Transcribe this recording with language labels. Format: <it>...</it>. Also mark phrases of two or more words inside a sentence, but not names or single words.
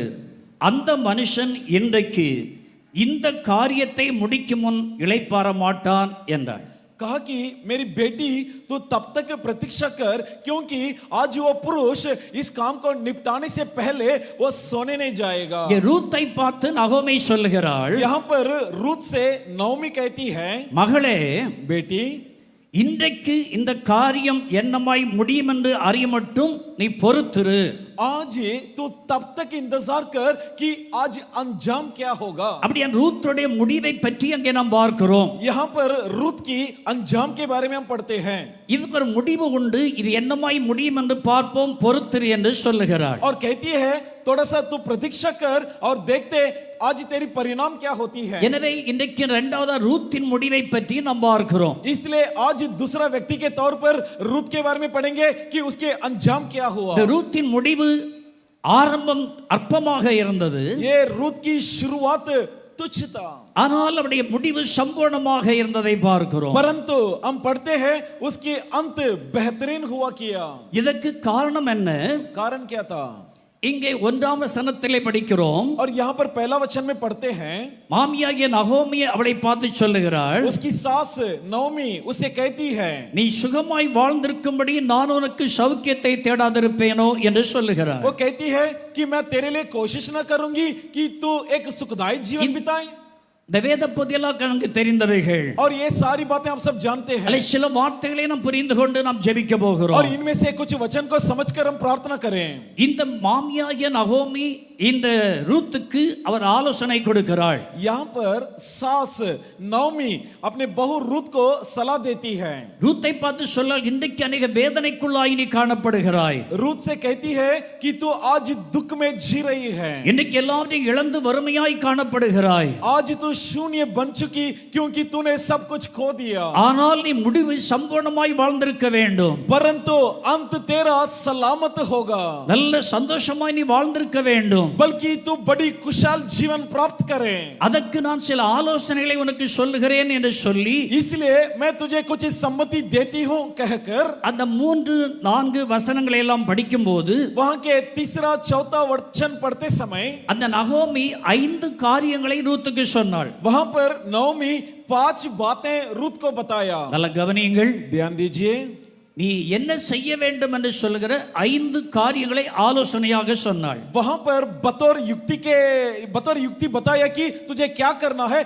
<ta>அந்த மனுஷன் இன்றைக்கு இந்த காரியத்தை முடிக்கும் முன் இளைப்பாற மாட்டான் என்றார்.</ta> <hi>कहा कि मेरी बेटी तू तब तक प्रतीक्षा कर, क्योंकि आज वो पुरुष इस काम को निपटाने से पहले वो सोने नहीं जाएगा।</hi> <ta>ரூத்தை பார்த்து நகோமி சொல்லுகிறாள்,</ta> <hi>यहाँ पर रूत से नौमी कहती है,</hi> <ta>மகளே,</ta> <hi>बेटी</hi> <ta>இன்றைக்கு இந்த காரியம் என்னமாய் முடியும் என்று அறிய மட்டும் நீ பொறுத்திரு.</ta> <hi>आज तू तब तक इंतजार कर कि आज अंजाम क्या होगा।</hi> <ta>அப்படி ரூத்துடைய முடிவை பற்றி அங்கே நாம் பார்க்கிறோம்.</ta> <hi>यहाँ पर रूत की अंजाम के बारे में हम पढ़ते हैं।</hi> <ta>இதுக்கு ஒரு முடிவு உண்டு, இது என்னமாய் முடியும் என்று பார்ப்போம், பொறுத்திரு என்று சொல்லுகிறாள்.</ta> <hi>और कहती है थोड़ा सा तू प्रतीक्षा कर और देखते आज तेरी परिणाम क्या होती है।</hi> <ta>எனவே இன்றைக்கு இரண்டாவது ரூத்தின் முடிவை பற்றி நாம் பார்க்கிறோம்.</ta> <hi>इसलिए आज दूसरा व्यक्ति के तौर पर रूत के बारे में पढ़ेंगे कि उसके अंजाम क्या हुआ।</hi> <ta>இந்த ரூத்தின் முடிவு ஆரம்பம் அற்பமாக இருந்தது.</ta> <hi>ये रूत की शुरुआत तुच्छ था,</hi> <ta>ஆனால் அவருடைய முடிவு சம்பூர்ணமாக இருந்ததை பார்க்கிறோம்.</ta> <hi>परंतु हम पढ़ते हैं उसकी अंत बेहतरीन हुआ किया।</hi> <ta>இதற்கு காரணம் என்ன?</ta> <hi>कारण क्या था?</hi> <ta>இங்கே 1ஆம் வசனத்திலே படிக்கிறோம்.</ta> <hi>और यहाँ पर पहला वचन में पढ़ते हैं,</hi> <ta>மாமியாகிய நகோமி அவளை பார்த்து சொல்லுகிறாள்,</ta> <hi>उसकी सास नौमी उसे कहती है,</hi> <ta>நீ சுகமாய் வாழ்ந்திருக்கும்படி நான் உனக்கு சௌக்கியத்தை தேடாதிருப்பேனோ என்று சொல்லுகிறாள்.</ta> <hi>वो कहती है कि मैं तेरे लिए कोशिश न करूंगी कि तू एक सुखदायी जीवन बिताए।</hi> <ta>இந்த வேத பகுதியெல்லாம் கணக்கு தெரிந்தவைகள்.</ta> <hi>और ये सारी बातें हम सब जानते हैं।</hi> <ta>அல்ல சில வார்த்தைகளை நாம் புரிந்து கொண்டு நாம் ஜெபிக்க</ta> <hi>और</hi> <ta>போகிறோம்.</ta> <hi>इनमें से कुछ वचन को समझकर हम प्रार्थना करें।</hi> <ta>இந்த மாமியாகிய நகோமி இந்த ரூத்துக்கு அவர் ஆலோசனை கொடுக்கிறாள்.</ta> <hi>यहाँ पर सास नौमी अपने बहू रूत को सलाह देती है।</hi> <ta>ரூத்தை பார்த்து சொல்ல, இன்றைக்கு अनेक வேதனைக்குள்ளாய் நீ காணப்படுகிறாய்.</ta> <hi>रूत से कहती है कि तू आज दुख में जी रही है।</hi> <ta>இன்றைக்கு எல்லாவற்றையும் இழந்து வறுமையாய் காணப்படுகிறாய்.</ta> <hi>आज तू शून्य बन चुकी क्योंकि तूने सब कुछ खो दिया।</hi> <ta>ஆனால் நீ முடிவு சம்பூர்ணமாய் வாழ்ந்திருக்க வேண்டும்.</ta> <hi>परंतु अंत तेरा सलामत होगा।</hi> <ta>நல்ல சந்தோஷமாய் நீ வாழ்ந்திருக்க வேண்டும். வேண்டும்.</ta> <hi>बल्कि तू बड़ी कुशल जीवन प्राप्त करे.</hi> <ta>அதற்கு நான் சில ஆலோசனைகளை உனக்கு சொல்லுகிறேன் என்று சொல்லி</ta> <hi>इसलिए मैं तुझे कुछ सम्मति देती हूँ कहकर</hi> <ta>அந்த 3-4 வசனங்களை எல்லாம் படிக்கும்போது</ta> <hi>वहां के तीसरा चौथा वचन पढ़ते समय</hi> <ta>அந்த நகோமி 5 காரியங்களை ரூத்துக்கு சொன்னாள்.</ta> <hi>वहां पर नवमी 5 बातें रूत को बताया.</hi> <ta>நல்ல கவனியுங்கள்.</ta> <hi>ध्यान दीजिए.</hi> <ta>நீ என்ன செய்ய வேண்டும் என்று சொல்லுகிற 5 காரியங்களை ஆலோசனையாக சொன்னாள்.</ta> <hi>वहां पर बतौर युक्ति बताया कि तुझे क्या करना है.</hi>